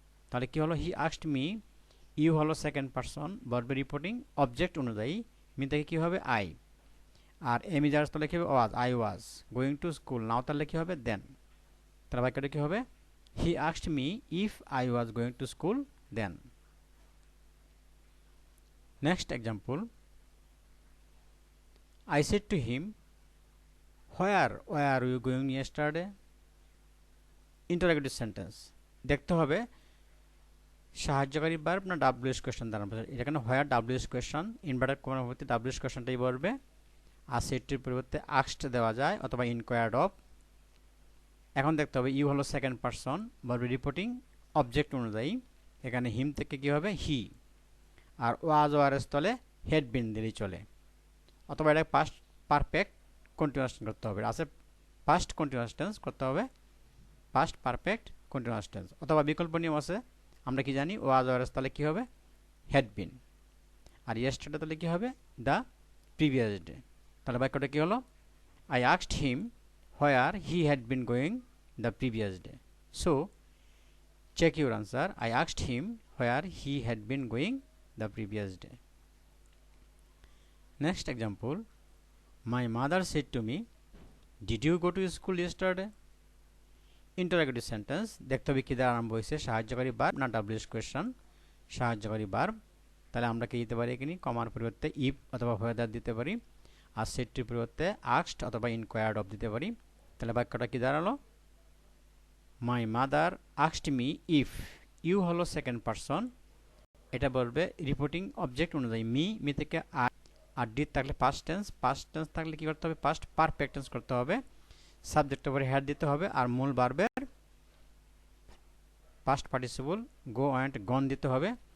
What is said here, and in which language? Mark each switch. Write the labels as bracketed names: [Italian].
[Bangla] তাহলে কি হলো হি আস্কড মি, ইউ হলো সেকেন্ড পারসন ভার্বে রিপোর্টিং অবজেক্ট অনুযায়ী, মি থেকে কি হবে আই, আর এম ইজ আর তলে কি হবে ওয়াজ, [English] I was going to school, [Bangla] নাও তাহলে কি হবে দেন। তাহলে বাক্যটা কি হবে [English] He asked me if I was going to school then. Next example, I said to him, where were you going yesterday? [Bangla] Interrogative sentence দেখতে হবে সাহায্যকারী ভার্ব না ডাব্লিউএস কোয়েশ্চন দ্বারা। এখানে হোয়ার ডাব্লিউএস কোয়েশ্চন, ইনভার্টেড কমার পরিবর্তে ডাব্লিউএস কোয়েশ্চনটাই বলবে, আর সেটির পরিবর্তে আস্কড দেওয়া যায় অথবা ইনকোয়ার্ড অফ। এখন দেখতে হবে ইউ হলো second person verb reporting object অনুযায়ী, এখানে হিম থেকে কি হবে হি, আর ওয়াজ ওয়ারের স্থলে হেড বিন দিলেই চলে, অথবা এটা পাস্ট পারফেক্ট কন্টিনিউয়াস করতে হবে, আছে পাস্ট কন্টিনিউয়াস টেন্স করতে হবে, পাস্ট পারফেক্ট কন্টিনিউয়াস টেন্স। অথবা বিকল্প নিয়ম আছে, আমরা কি জানি ওয়াজ ওয়ারের স্থলে কি হবে হ্যাড বিন, আর ইয়েস্টারডে তাহলে কি হবে [English] The previous day. [Bangla] তাহলে বাক্যটা কি হলো [English] I asked him where he had been going the previous day. So check your answer, I asked him where he had been going the previous day. Next example, my mother said to me, did you go to school yesterday? [Bangla] Interrogative sentence দেখতে হবে কি দ্বারা আরম্ভ হয়েছে, সাহায্যকারী verb না WS question, সাহায্যকারী verb. তাহলে আমরা কি দিতে পারি এখানে কমার পরিবর্তে ইফ অথবা হোয়েদার দিতে পারি, আর সেটটির পরিবর্তে আস্কড অথবা ইনকোয়ার্ড অফ দিতে পারি। তাহলে বাক্যটা কি দাঁড়ালো [English] my mother asked me if, [Bangla] you হলো সেকেন্ড পারসন, এটা বলবে রিপোর্টিং অবজেক্ট অনুযায়ী মি থেকে আর ডি থাকলে পাস্ট টেন্স থাকলে কি করতে হবে পাস্ট পারফেক্ট টেন্স করতে হবে, সাবজেক্টের উপরে হ্যাড দিতে হবে, আর মূল ভার্বের পাস্ট পার্টিসিপল গো অ্যান্ড গন দিতে হবে।